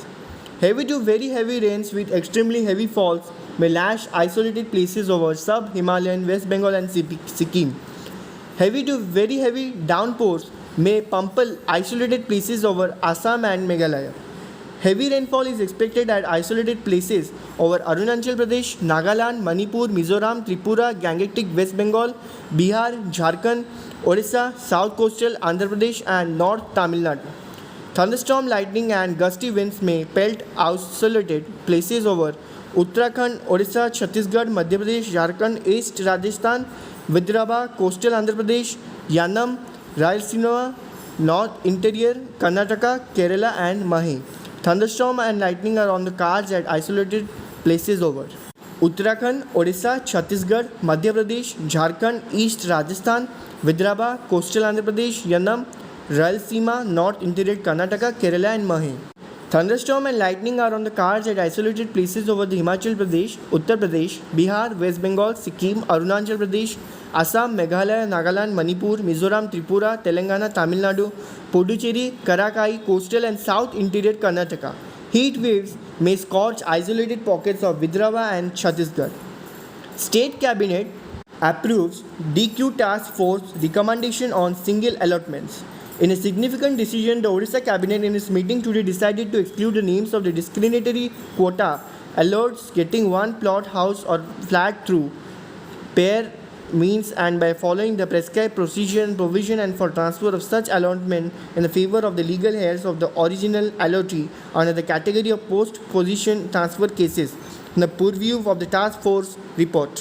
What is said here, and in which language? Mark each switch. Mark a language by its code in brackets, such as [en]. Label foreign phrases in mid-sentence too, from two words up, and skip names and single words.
[en] Heavy to very heavy rains with extremely heavy falls may lash isolated places over sub-Himalayan West Bengal and Sikkim. Heavy to very heavy downpours may pummel isolated places over Assam and Meghalaya. Heavy rainfall is expected at isolated places over Arunachal Pradesh, Nagaland, Manipur, Mizoram, Tripura, Gangetic West Bengal, Bihar, Jharkhand, Odisha, South Coastal Andhra Pradesh and North Tamil Nadu. Thunderstorm, lightning and gusty winds may pelt isolated places over Uttarakhand, Odisha, Chhattisgarh, Madhya Pradesh, Jharkhand, East Rajasthan, Vidarbha, Coastal Andhra Pradesh, Yanam, Rayalaseema, North Interior, Karnataka, Kerala and Mahe. Thunderstorm and lightning are on the cards at isolated places over Uttarakhand, Odisha, Chhattisgarh, Madhya Pradesh, Jharkhand, East Rajasthan, Vidarbha, Coastal Andhra Pradesh, Yanam, Rayalaseema, North Interior, Karnataka, Kerala and Mahe. Thunderstorm and lightning are on the cards at isolated places over the Himachal Pradesh, Uttar Pradesh, Bihar, West Bengal, Sikkim, Arunachal Pradesh, Assam, Meghalaya, Nagaland, Manipur, Mizoram, Tripura, Telangana, Tamil Nadu, Puducherry, Karakai, Coastal and South Interior Karnataka. Heat waves may scorch isolated pockets of Vidarbha and Chhattisgarh. State Cabinet approves DQ Task Force recommendation on single allotments. In a significant decision, the Odisha Cabinet in its meeting today decided to exclude the names of the discriminatory quota allotments getting one plot, house or flat through pair means and by following the prescribed procedure and provision and for transfer of such allotment in the favor of the legal heirs of the original allottee under the category of post-position transfer cases in the purview of the task force report.